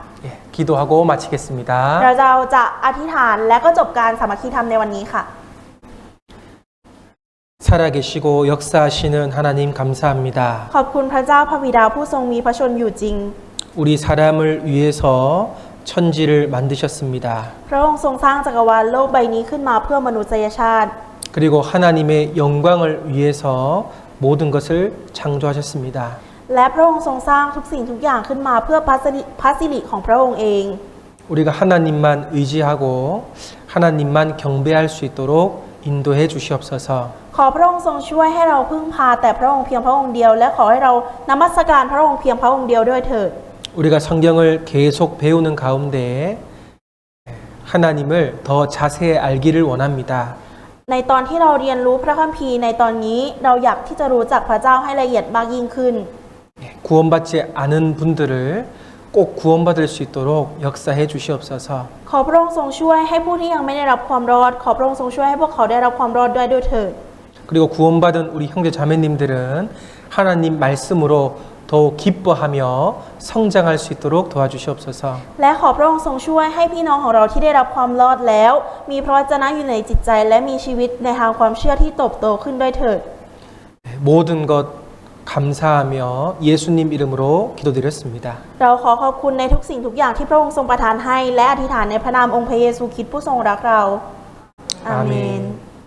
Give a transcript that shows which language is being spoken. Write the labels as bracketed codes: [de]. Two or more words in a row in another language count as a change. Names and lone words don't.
[ko] 예, 기도하고 마치겠습니다. [th] เราจะอธิษฐานและก็จบการสามัคคีธรรมในวันนี้ค่ะ [ko] 살아계시고 역사하시는 하나님 감사합니다. [th] ขอบคุณพระเจ้าพระบิดาผู้ทรงมีพระชนอยู่จริง [ko] 우리 사람을 위해서 천지를 만드셨습니다. [th] พระองค์ทรงสร้างจักรวาลโลกใบนี้ขึ้นมาเพื่อมนุษยชาติ [ko] 그리고 하나님의 영광을 위해서 모든 것을 창조하셨습니다. [th] และพระองค์ทรงสร้างทุกสิ่งทุกอย่างขึ้นมาเพื่อพระสิริของพระองค์เอง [ko] 우리가 하나님만 의지하고 하나님만 경배할 수 있도록 인도해 주시옵소서. [th] ขอพระองค์ทรงช่วยให้เราพึ่งพาแต่พระองค์เพียงพระองค์เดียวและขอให้เรานมัสการพระองค์เพียงพระองค์เดียวด้วยเถิด [ko] 우리가 성경을 계속 배우는 가운데 하나님을 더 자세히 알기를 원합니다. [th] ในตอนที่เราเรียนรู้พระคัมภีร์ในตอนนี้เราอยากที่จะรู้จักพระเจ้าให้ละเอียดมากยิ่งขึ้น [ko] 구원받지 않은 분들을 꼭 구원받을 수 있도록 역사해 주시옵소서. [th] ขอพระองค์ทรงช่วยให้ผู้ที่ยังไม่ได้รับความรอดขอพระองค์ทรงช่วยให้พวกเขาได้รับความรอดด้วยเถิด [ko] 그리고 구원받은 우리 형제 자매님들은 하나님 말씀으로 더욱 기뻐하며 성장할 수 있도록 도와주시옵소서. [th] และขอพระองค์ทรงช่วยให้พี่น้องของเราที่ได้รับความรอดแล้ว มีพระวจนะอยู่ในจิตใจและมีชีวิตในทางความเชื่อที่เติบโตขึ้นด้วยเถิด [ko] 모든 것 감사하며 예수님 이름으로 기도드렸습니다. [th] เราขอขอบคุณในทุกสิ่งทุกอย่างที่พระองค์ทรงประทานให้และอธิษฐานในพระนามองค์พระเยซูคริสต์ผู้ทรงรักเราอาเมน